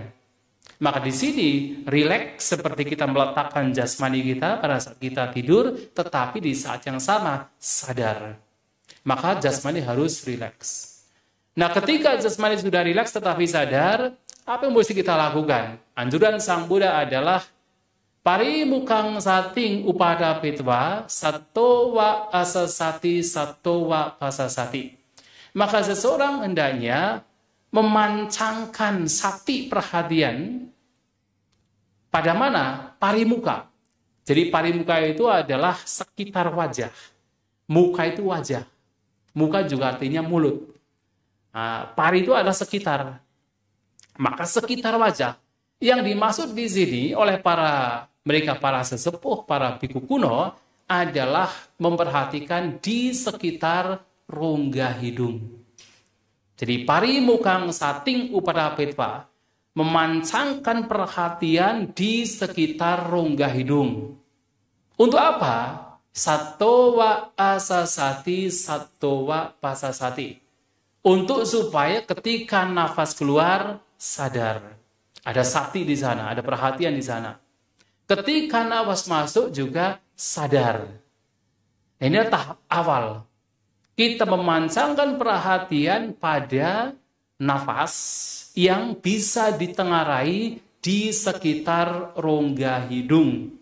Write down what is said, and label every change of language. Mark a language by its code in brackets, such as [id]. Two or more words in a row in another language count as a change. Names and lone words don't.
[id] Maka di sini rileks seperti kita meletakkan jasmani kita pada saat kita tidur, tetapi di saat yang sama sadar. Maka jasmani harus rileks. Nah, ketika jasmani sudah rileks tetapi sadar, apa yang mesti kita lakukan? Anjuran Sang Buddha adalah [pi] parimukang sating upada pitwa satowa asasati satowa pasasati. [id] Maka seseorang hendaknya memancangkan sati perhatian pada mana? Parimuka. Jadi parimuka itu adalah sekitar wajah. Muka itu wajah. Muka juga artinya mulut. Nah, pari itu adalah sekitar. Maka sekitar wajah. Yang dimaksud di sini oleh para sesepuh, para biku kuno adalah memperhatikan di sekitar rongga hidung. Jadi [pi] parimukang sating upadapetva, [id] memancangkan perhatian di sekitar rongga hidung. Untuk apa? [pi] Satowa asasati, satowa pasasati. [id] Untuk supaya ketika nafas keluar, sadar. Ada sati di sana, ada perhatian di sana. Ketika nafas masuk juga sadar. Ini adalah tahap awal. Kita memancangkan perhatian pada nafas yang bisa ditengarai di sekitar rongga hidung.